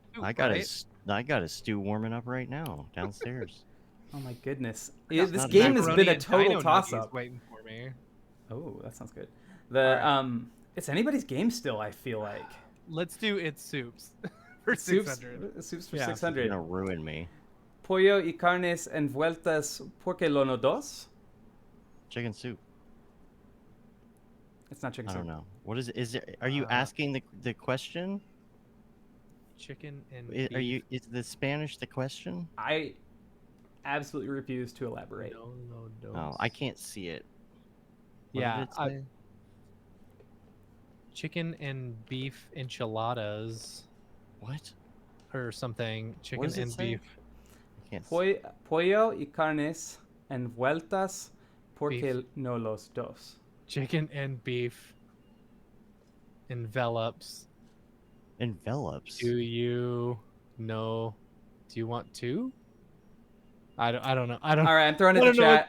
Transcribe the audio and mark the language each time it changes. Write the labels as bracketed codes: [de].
[en] I got a stew warming up right now downstairs. Oh my goodness. This game has been a total toss-up. Waiting for me. Oh, that sounds good. It's anybody's game still, I feel like. Let's do its soups for 600. Soups for 600. It's gonna ruin me. [es] Pollo y carnes envueltas porque lo no dos? [en] Chicken soup. It's not chicken soup. I don't know. What is it? Are you asking the question? Chicken and beef. Is the Spanish the question? I absolutely refuse to elaborate. No, I can't see it. What Yeah. did it say? Chicken and beef enchiladas. What? Or something. Chicken What does it and say? beef. I can't see. [es] Pollo y carnes envueltas porque no los dos. [en] Chicken and beef envelops. Envelops. Do you know? Do you want to? I don't know. I don't. All right, I'm throwing it to chat.